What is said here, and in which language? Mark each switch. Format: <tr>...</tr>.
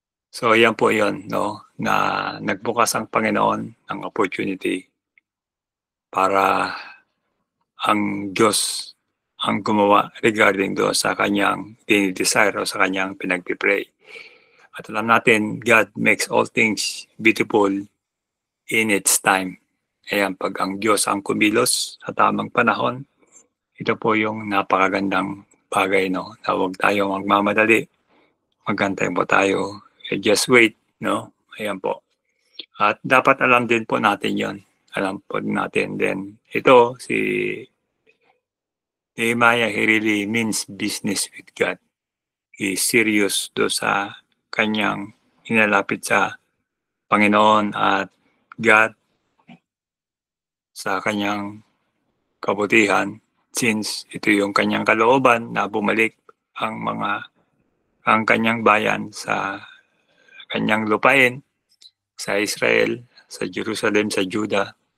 <tl>So yan po yun, no, na nagbukas ang Panginoon ng opportunity para ang Diyos ang gumawa regarding doon sa kanyang dinidesire o sa kanyang pinagpipray.</tl> <en>At alam natin, God makes all things beautiful in its time.</en> <tl>Ayan, pag ang Diyos ang kumilos sa tamang panahon, ito po yung napakagandang bagay, no, na huwag tayo magmamadali. Magantay po tayo.</tl> <en>Just wait,</en> <tl>no? Ayan po. At dapat alam din po natin yon. Alam po natin din. Ito, si</tl> <en>Nehemiah, he really means business with God. He is serious</en> <tl>do sa kanyang hinalapit sa Panginoon at God sa kanyang kabutihan, since ito yung kanyang kalooban na bumalik ang kanyang bayan sa kanyang lupain, sa Israel, sa Jerusalem, sa Judah.</tl>